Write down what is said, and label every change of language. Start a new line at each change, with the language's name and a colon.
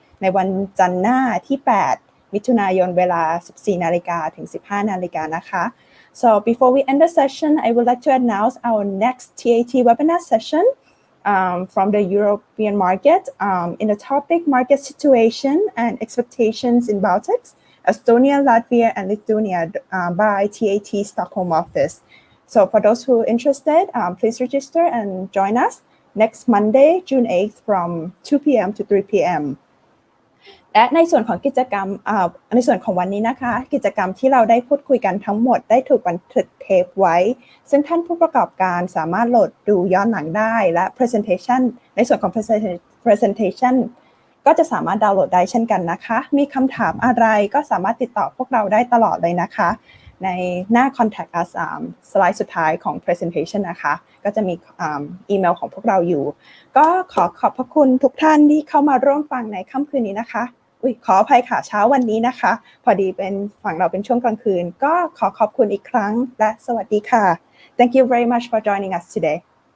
Thai: ในวันจันทร์หน้าที่ 8 มิถุนายนเวลา 14 นาฬิกาถึง 15 นาฬิกานะคะ
English: So before we end the session, I would like to announce our next TAT webinar session from the European market in the topic Market Situation and Expectations in Baltics, Estonia, Latvia, and Lithuania by TAT Stockholm office. So for those who are interested, please register and join us next Monday, June 8th from 2 p.m. to 3 p.m.
Thai: และในส่วนของกิจกรรมในส่วนของวันนี้นะคะกิจกรรมที่เราได้พูดคุยกันทั้งหมดได้ถูกบันทึกเทปไว้ซึ่งท่านผู้ประกอบการสามารถโหลดดูย้อนหลังได้และ presentation ในส่วนของ presentation ก็จะสามารถดาวน์โหลดได้เช่นกันนะคะมีคำถามอะไรก็สามารถติดต่อพวกเราได้ตลอดเลยนะคะในหน้า contact us สไลด์สุดท้ายของ presentation นะคะก็จะมีอีเมลของพวกเราอยู่ก็ขอบพระคุณทุกท่านที่เข้ามาร่วมฟังในค่ำคืนนี้นะคะขออภัยค่ะเช้าวันนี้นะคะพอดีเป็นฝั่งเราเป็นช่วงกลางคืนก็ขอบคุณอีกครั้งและสวัสดีค่ะ
English: Thank you very much for joining us today